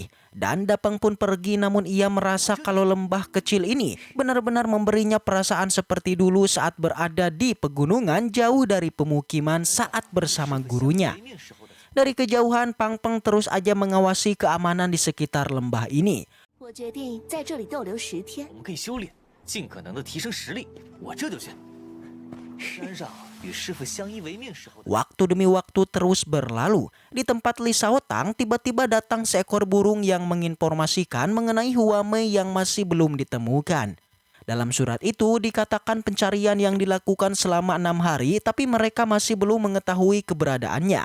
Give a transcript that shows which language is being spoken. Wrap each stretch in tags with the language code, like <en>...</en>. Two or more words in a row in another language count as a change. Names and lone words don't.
<id>Dan Dapeng pun pergi, namun ia merasa kalau lembah kecil ini benar-benar memberinya perasaan seperti dulu saat berada di pegunungan jauh dari pemukiman saat bersama gurunya. Dari kejauhan Pang Peng terus aja mengawasi keamanan di sekitar lembah ini.</id> <zh>我决定在这里逗留10天。我们可以修炼，尽可能的提升实力。我这就去。山上与师傅相依为命时候。</zh> <id>Waktu demi waktu terus berlalu. Di tempat Li Shaotang tiba-tiba datang seekor burung yang menginformasikan mengenai Huamei yang masih belum ditemukan. Dalam surat itu dikatakan pencarian yang dilakukan selama 6 hari tapi mereka masih belum mengetahui keberadaannya.</id>